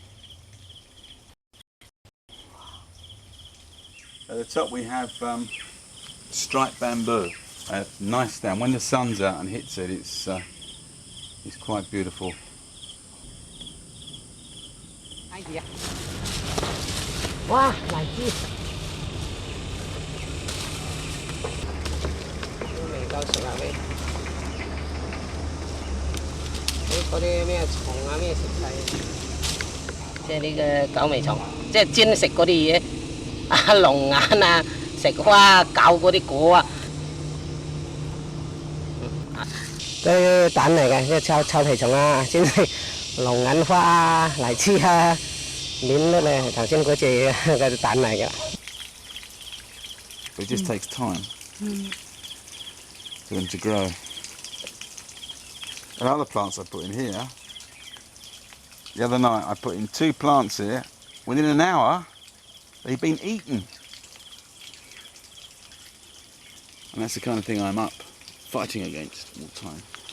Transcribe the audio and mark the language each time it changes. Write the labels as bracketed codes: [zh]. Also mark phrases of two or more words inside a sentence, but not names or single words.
[en] At the top we have striped bamboo, a nice stem. When the sun's out and hits it, it's quite beautiful. Wow, like this. [yue] 夠食啊你！嗰啲咩蟲啊咩食晒，即係呢個狗尾蟲，即係專食嗰啲嘢，龍眼啊，食花咬嗰啲果啊。啲蛋嚟嘅，即係臭皮蟲啊，專食龍眼花啊、荔枝啊、鏈粒咧，頭先嗰隻嘅蛋嚟嘅。 [en] It just takes time. For them to grow. And other plants I put in here. The other night I put in 2 plants here. Within an hour, they've been eaten. And that's the kind of thing I'm up fighting against all the time.